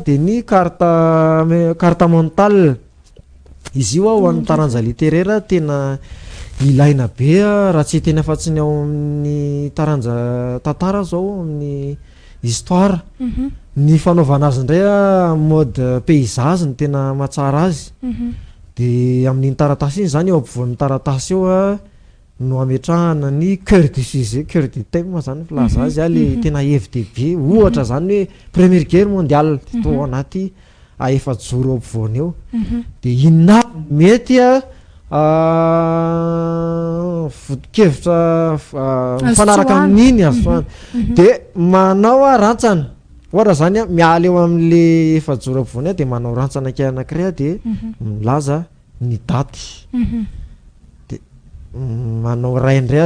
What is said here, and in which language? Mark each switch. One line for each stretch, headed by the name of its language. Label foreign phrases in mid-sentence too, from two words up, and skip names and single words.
Malagasy: de ny
French: carte mentale
Malagasy: izy io ho an'ny taranja littéraire tena ilaina be raha tsy tena fatsiny ao amin'ny taranja tantara zao amin'ny histoire ny fanaovana azy indray
French: mode paysage
Malagasy: ny tena mahatsara azy de amin'iny taratasy iny zany eo ampovoan'ny taratasy eo no ametrahana ny
French: cœur de sujet cœur de thème
Malagasy: zany filaza azy le tena FDB ohatra zany hoe
French: première guerre mondiale
Malagasy: to anaty efajoro ampovoany eo de inona mety vodikevitra mifanaraka amin'iny azo de manao rantsana ohatra zany miala eo amin'le efajoro ampovoany de manao rantsana kely anankiray de milaza ny daty de manao ray indray